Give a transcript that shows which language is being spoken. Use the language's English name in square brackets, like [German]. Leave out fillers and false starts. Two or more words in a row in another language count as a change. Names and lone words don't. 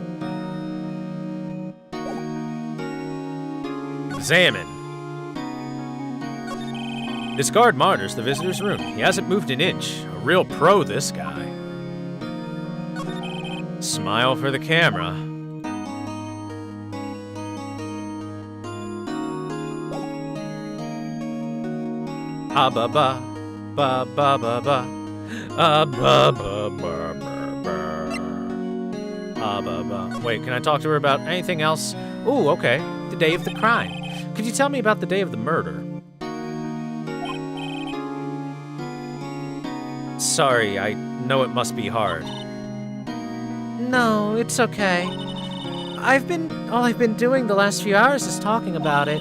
[English] Examine. This guard monitors the visitor's room. He hasn't moved an inch. A real pro, this guy. Smile for the camera. Ah ba ba ba ba ba ba. Ah ba ba ba ba ba. Ah ba ba. Wait, can I talk to her about anything else? Ooh, okay. The day of the crime. Could you tell me about the day of the murder? Sorry, I know it must be hard. No, it's okay. All I've been doing the last few hours is talking about it.